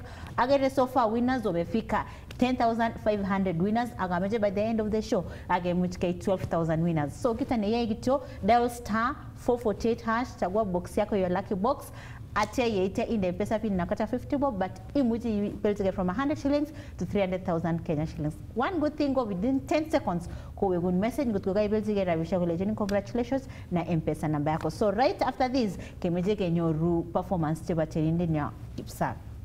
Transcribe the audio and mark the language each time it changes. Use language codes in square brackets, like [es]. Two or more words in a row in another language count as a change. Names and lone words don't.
[en] Agere so far winners wamefika 10,500 winners akameje by the end of the show [kln] agemuch kei [en] 12,000 winners. So [kln] kitu neyoe kityo [en] dial star 448 hash, [sw] chagua box yako [en] your lucky box. [kln] Atia yeite inde pesa pin nakata 50 bob, [en] but [kln] imuchi belchigei [en] from 100 shillings to 300,000 Kenya shillings. One good thing go within 10 seconds [kln] kowegun message ngotko kaibelchigei rabisiek kolechini congratulations [sw] na M-Pesa namba yako. [en] So right after this [kln] kemeje kenyoru performance chebo tienindenyo Kipsang.